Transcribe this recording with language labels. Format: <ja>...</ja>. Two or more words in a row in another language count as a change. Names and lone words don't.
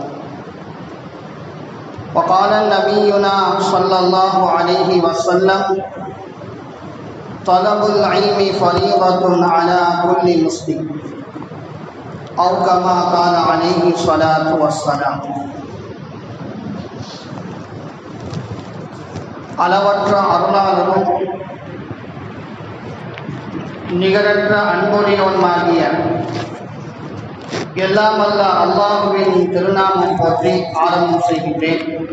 <ar>وقال نبينا صلى الله عليه وسلم: طلب العلم فريضة على كل مسلم، أو كما قال عليه الصلاة والسلام.</ar> <ta>அளவற்ற அருளாளரும் நிகரற்ற அன்புடையவனுமாகிய எல்லாம் வல்ல அல்லாஹ்வின் திருநாமம் போற்றி ஆரம்பம் செய்கின்றேன்.</ta>